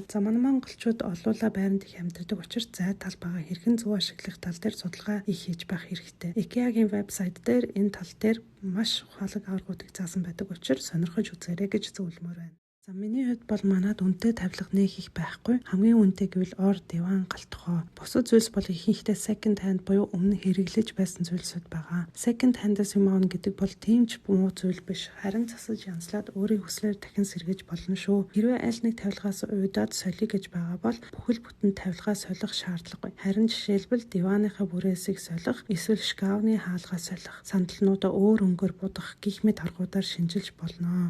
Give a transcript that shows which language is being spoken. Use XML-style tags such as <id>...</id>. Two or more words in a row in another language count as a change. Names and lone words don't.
<mn>За манай монголчууд олуула байранд их амьдардаг учраас зай тал бага хэрхэн зөв ашиглах тал дээр судалгаа их хийж байх хэрэгтэй. IKEA-гийн вебсайт дээр энэ тал дээр маш ухаалаг аргуудыг заасан байдаг учраас сонирхож үзээрэй гэж зөвлөмөр байна. За миний хувьд бол манад үнэтэй тавилга нэг их байхгүй. Хамгийн үнэтэй гэвэл ор, диван, галтгоо. Бусад зүйлс бол ихэнхдээ</mn> <en>second hand</en> <mn>буюу өмнө хэрэглэж байсан зүйлсүүд байгаа.</mn> <en>Second hand-</en> <mn>аас юм аавна гэдэг бол тийм ч муу зүйл биш. Харин засаж янзлаад өөрийн хүслээр дахин сэргээж болно шүү. Хэрвээ аль нэг тавилгаас уйдаад солиё гэж байгаа бол бүхэл бүтэн тавилгаа солих шаардлагагүй. Харин жишээлбэл диваныхаа бүрээсийг солих, эсвэл шкафны хаалгаа солих, сандалнуудаа өөр өнгөөр будах гэх мэт аргуудаар шинжилж болно.</mn>